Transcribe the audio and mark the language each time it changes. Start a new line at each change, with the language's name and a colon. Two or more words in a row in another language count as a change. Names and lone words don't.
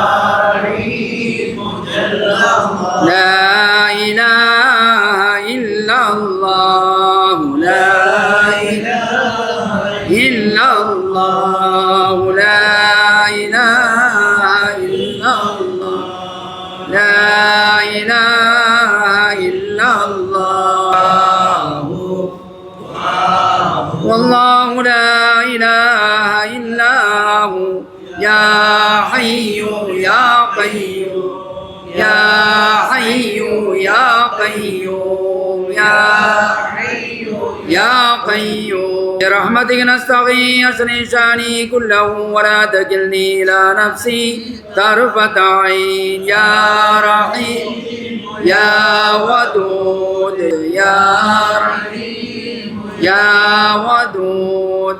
Arabic: رحيم جل الله لا إله إلا الله لا إله إلا الله لا إله إلا الله لا إله إلا الله والله لا إله إلا هو يا حي يا قيوم يا حي يا قيوم يا حي يا قيوم برحمتك نستغيث أصلح شأني كله ولا تكلني إلى نفسي طرفة عين يا رحيم يا ودود يا رحيم يا ودود